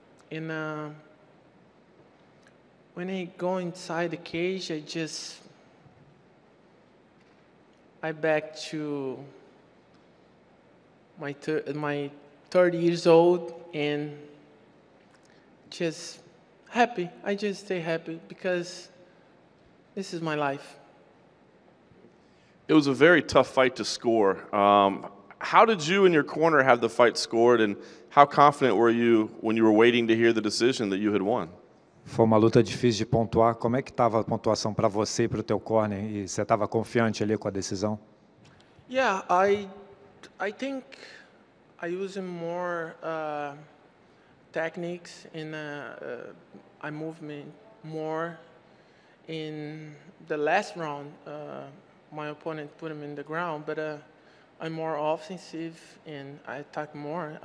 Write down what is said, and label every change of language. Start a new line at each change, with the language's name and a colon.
English: And when I go inside the cage, I back to my 30 years old and just happy. I just stay happy because this is my life. It was a very tough fight to score. How did you and your corner have the fight scored, and how confident were you when you were waiting to hear the decision that you had won?
Portuguese: Foi uma luta difícil de pontuar. Como é que estava a pontuação para você e para o teu corner? E você estava confiante ali com a decisão?
English: Yeah, I think I use more techniques and I move me more. In the last round, my opponent put him in the ground, but I'm more offensive and I attack more.